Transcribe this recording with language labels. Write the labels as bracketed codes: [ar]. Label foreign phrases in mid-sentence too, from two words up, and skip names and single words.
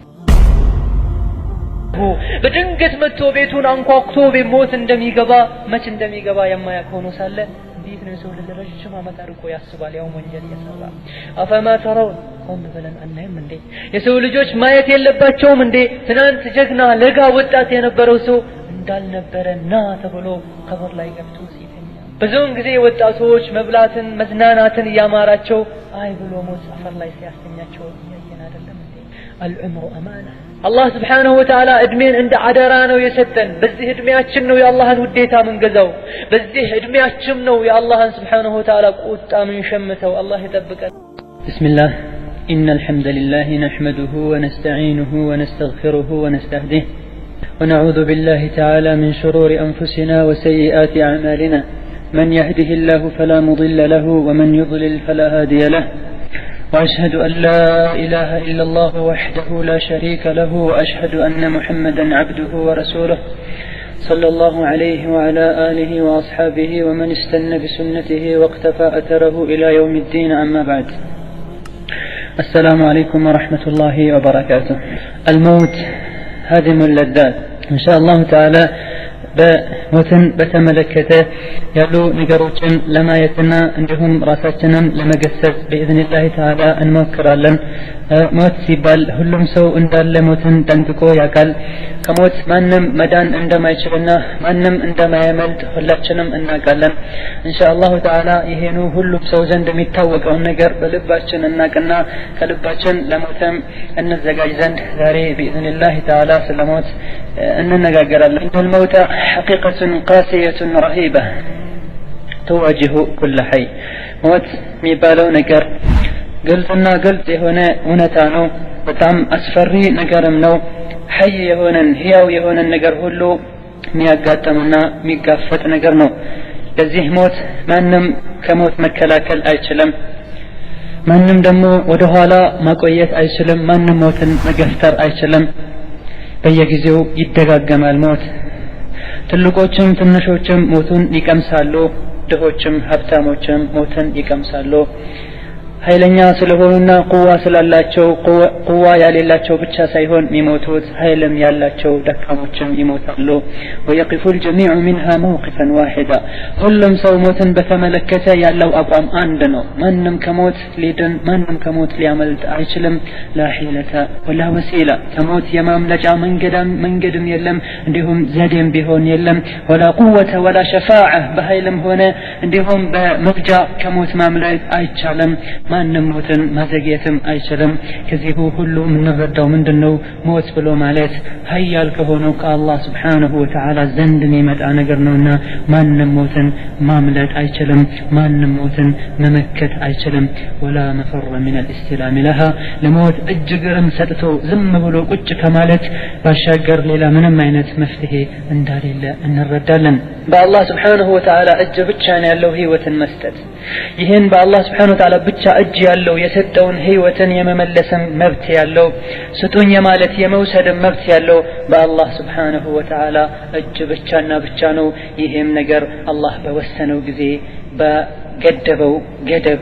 [am] በድንገት መጥቶ ቤቱን አንኳኩቶ በሞት እንደሚገባ መች እንደሚገባ የማያውቅ ሆኖ ሳለ እንዴት ነው ሰው ለረጅም ዓመት አርቆ ያስባል ያው ወንጀል ያሰራ አፈማ ተራው ቆም ብለን አናይም እንዴ የሰው ልጆች ማየት የለባቸውም እንዴ ትናንት ጀግና ለጋ ወጣት የነበረው ሰው እንዳልነበረና ተብሎ ቀብር ላይ ገብቶ ሲተኛ ብዙውን ጊዜ ወጣቶች መብላትን መዝናናትን ያማራቸው አይ ብሎ ሞት አፈር ላይ ሲያስተኛቸው ያየን አይደለም እንዴ [ar] العمر امانه الله سبحانه وتعالى [am] እድሜን እንደ አደራ ነው የሰጠን በዚህ እድሜያችን ነው የአላህን ውዴታ መንገዛው በዚህ እድሜያችን ነው የአላህን [ar] سبحانه وتعالى [am] ቁጣ ምን ሸምተው አላህ ይጠብቀን [ar] بسم الله ان الحمد لله نحمده ونستعينه ونستغفره ونستهديه ونعوذ بالله تعالى من شرور انفسنا وسيئات اعمالنا من يهده الله فلا مضل له ومن يضلل فلا هادي له وأشهد أن لا إله إلا الله وحده لا شريك له وأشهد أن محمدا عبده ورسوله صلى الله عليه وعلى آله وأصحابه ومن استنى بسنته واقتفى أثره إلى يوم الدين أما بعد السلام عليكم ورحمة الله وبركاته الموت هادم اللذات إن شاء الله تعالى [am] በሞትን በተመለከተ ያሉ ነገሮችን ለማየትና እንዲሁም ራሳችንን ለመገሰጽ [ar] بإذن الله تعالى [am] እንሞክራለን ሞት ሲባል ሁሉም ሰው እንዳለ ሞትን ጠንቅቆ ያውቃል ከሞት ማንም መዳን እንደማይችልና ማንም እንደማያመልጥ ሁላችንም እናውቃለን [ar] إن شاء الله تعالى [am] ይሄኑ ሁሉም ሰው ዘንድ የሚታወቀው ነገር በልባችን እናቅና ከልባችን ለሞትም እንዘጋጅ ዘንድ ዛሬ [ar] بإذن الله تعالى [am] ስለሞት እንነጋገራለን [ar] الموت حقيقة قاسية رهيبة تواجه كل حي [am] موت የሚባለው ነገር ግልጽና ግልጽ የሆነ እውነታ ነው በጣም አስፈሪ ነገርም ነው ሐይ የሆነን ህያው የሆነን ነገር ሁሉ የሚያጋጥምና የሚጋፈጥ ነገር ነው ለዚህ ሞት ማንም ከሞት መከላከል አይችልም ማንም ደግሞ ወደ ኋላ ማቆየት አይችልም ማንም ሞትን መገፍተር አይችልም በየጊዜው ይደጋገማል ሞት ትልቆችም ትንሾችም ሞቱን ይቀምሳሉ ድሆችም ሀብታሞችም ሞትን ይቀምሳሉ ኃይለኛ ስለሆኑና ቁዋ ስላላቸው ቁዋ ያሌላቸው ብቻ ሳይሆን የሚሞቱት ኃይልም ያላቸው ደካሞችም ይሞታሉ [ar] ويقف الجميع منها موقفا واحدا [am] ሁሉም ሰው ሞትን በተመለከተ ያለው አቋም አንድ ነው ማንም ከሞት ሊድን ማንም ከሞት ሊያመልጥ አይችልም [ar] لا حيلة ولا وسيلة [am] ከሞት የማምለጫ መንገድም የለም እንዲሁም ዘዴም ቢሆን የለም ولا [ar] قوة ولا شفاعة [am] በኃይልም ሆነ እንዲሁም በመፍጃ ከሞት ማምለጥ አይቻልም ማንም ሞትን ማዘግየትም አይችልም ከዚህ ሁሉ ምንረዳው ምንድነው ሞት ብሎ ማለት ኃያል ከሆነው ከአላህ Subhanahu [ar] وتعالى [am] ዘንድ የሚመጣ ነገር ነውና ማንም ሞትን ማምለጥ አይችልም ማንም ሞትን መመከት አይችልም [ar] ولا مفر من الاستلام لها [am] ለሞት እጅግም ሰጥቶ ዝም ብሎ ቁጭ ከማለት ባሻገር ሌላ ምንም አይነት መፍትሄ እንዳሌለ እንረዳለን በአላህ [ar] سبحانه وتعالى [am] እጅ ብቻ ነው ያለው ህይወትን መስጠት ይሄን በአላህ [ar] سبحانه وتعالى [am] ብቻ እጅ ያለው የሰጠውን ህይወትን የመመለስም መብት ያለው ስጡኝ ማለት የመውሰድ መብት ያለው በአላህ [ar] سبحانه وتعالى [am] እጅ ብቻና ብቻ ነው ይሄም ነገር አላህ በወሰነው ጊዜ በገደበው ገደብ